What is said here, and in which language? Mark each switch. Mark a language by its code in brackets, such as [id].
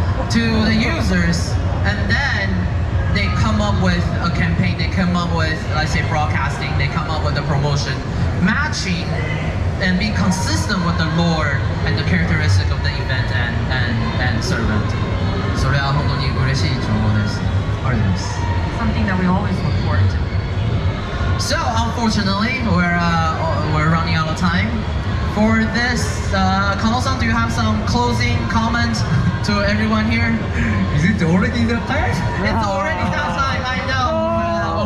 [en] to the users, and then they come up with a campaign, they come up with, let's say, broadcasting, they come up with a promotion matching and be consistent with the lore and the characteristic of the event and servant. [ja] それは本当に嬉しい情報です。ありがとうございます。 [en] Something that we always look forward to. So unfortunately, we're running out of time. For this, Kanou-san, do you have some closing comments to everyone here? Is it already that time? It's already that time, I know.